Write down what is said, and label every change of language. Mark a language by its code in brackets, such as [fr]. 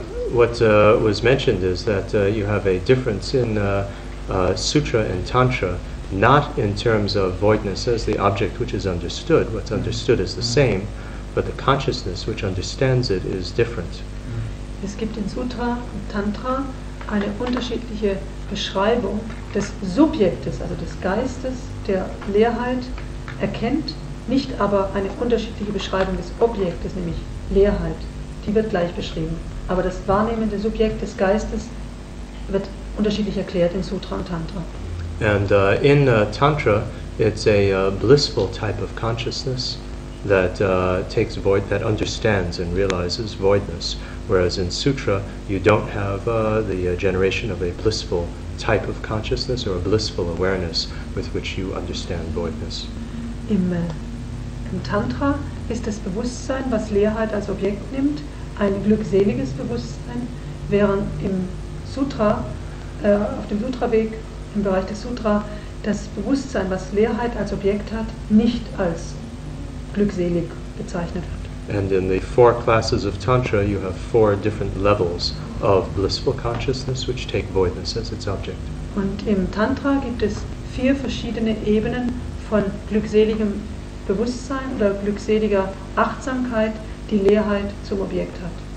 [en] What was mentioned is that you have a difference in Sutra and Tantra, not in terms of voidness as the object which is understood. What's understood is the same, but the consciousness which understands it is different. [de] Es gibt in Sutra und Tantra eine unterschiedliche Beschreibung des Subjektes, also des Geistes, der Leerheit erkennt, nicht aber eine unterschiedliche Beschreibung des Objektes, nämlich Leerheit. Die wird gleich beschrieben. Aber das wahrnehmende Subjekt des Geistes wird unterschiedlich erklärt in Sutra und Tantra. [en] And in Tantra, it's a blissful type of consciousness that takes void, that understands and realizes voidness. Whereas in Sutra, you don't have the generation of a blissful type of consciousness or a blissful awareness with which you understand voidness. [de] Im Tantra ist das Bewusstsein, was Leerheit als Objekt nimmt, ein glückseliges Bewusstsein, während im Sutra, auf dem Sutraweg, im Bereich des Sutra, das Bewusstsein, was Leerheit als Objekt hat, nicht als glückselig bezeichnet wird. [en] And in the 4 classes of Tantra, you have 4 different levels of blissful consciousness which take voidness as its object. [de] Und im Tantra gibt es 4 verschiedene Ebenen von glückseligem Bewusstsein oder glückseliger Achtsamkeit, die Leerheit zum Objekt hat.